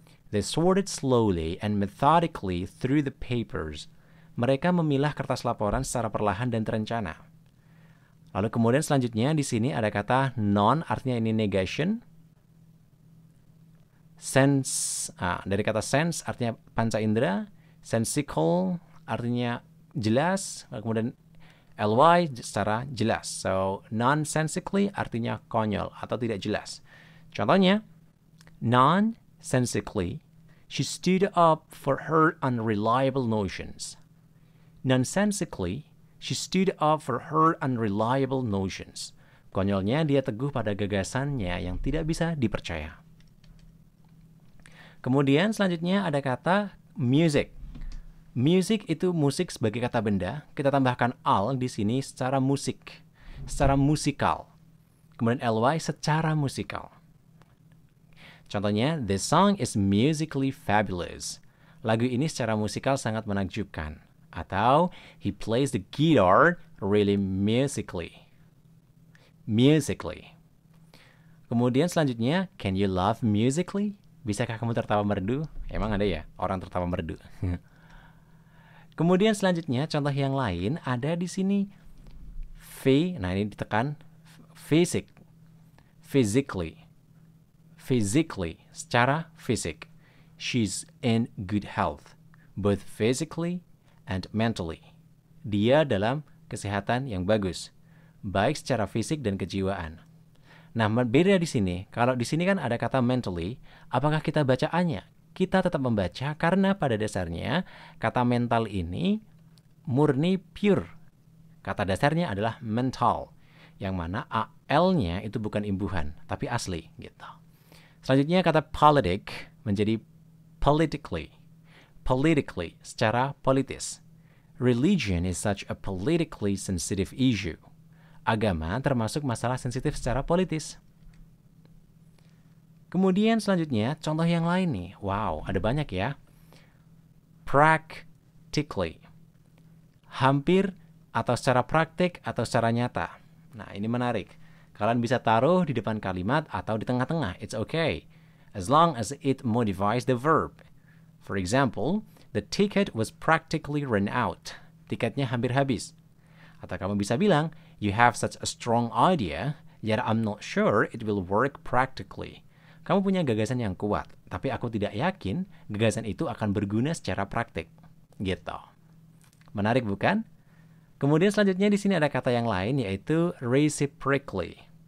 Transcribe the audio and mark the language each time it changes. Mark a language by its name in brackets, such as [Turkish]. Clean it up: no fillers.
[English] They sorted slowly and methodically through the papers. [Indonesian] Mereka memilah kertas laporan secara perlahan dan terencana. Lalu kemudian selanjutnya di sini ada kata non, artinya ini negation. Sense, dari kata sense artinya panca indera. Sensical artinya jelas. Lalu kemudian ly secara jelas. So, nonsensically artinya konyol atau tidak jelas. Contohnya, [English] nonsensically, she stood up for her unreliable notions. Nonsensically, she stood up for her unreliable notions. [Indonesian] Konyolnya dia teguh pada gagasannya yang tidak bisa dipercaya. Kemudian selanjutnya ada kata music. Music itu musik sebagai kata benda. Kita tambahkan al di sini secara musik, secara musikal. Kemudian ly secara musikal. Contohnya, [English] the song is musically fabulous. [Indonesian] Lagu ini secara musikal sangat menakjubkan. Atau, [English] he plays the guitar really musically. Musically. [Indonesian] Kemudian selanjutnya, [English] can you laugh musically? [Indonesian] Bisakah kamu tertawa merdu? Emang ada ya orang tertawa merdu? Kemudian selanjutnya, contoh yang lain ada di sini. Nah ini ditekan. Physically. [English] Physically. [Indonesian] Secara fisik. [English] She's in good health. Both physically and mentally. [Indonesian] Dia dalam kesehatan yang bagus, baik secara fisik dan kejiwaan. Nah, beda di sini. Kalau di sini kan ada kata mentally, apakah kita bacaannya? Kita tetap membaca karena pada dasarnya kata mental ini murni pure. Kata dasarnya adalah mental, yang mana al-nya itu bukan imbuhan, tapi asli gitu. Selanjutnya kata politic menjadi politically. politically, secara politis. [English] Religion is such a politically sensitive issue. [Indonesian] Agama termasuk masalah sensitif secara politis. Kemudian selanjutnya, contoh yang lain nih. Wow, ada banyak ya. Practically. Hampir atau secara praktik atau secara nyata. Nah, ini menarik. Kalian bisa taruh di depan kalimat atau di tengah-tengah. [English] It's okay. As long as it modifies the verb. For example, the ticket was practically run out. [Indonesian] Tiketnya hampir habis. Atau kamu bisa bilang, [English] you have such a strong idea, yet I'm not sure it will work practically. [Indonesian] Kamu punya gagasan yang kuat, tapi aku tidak yakin gagasan itu akan berguna secara praktik. Gitu. Menarik bukan? Kemudian selanjutnya di sini ada kata yang lain yaitu reciprocally.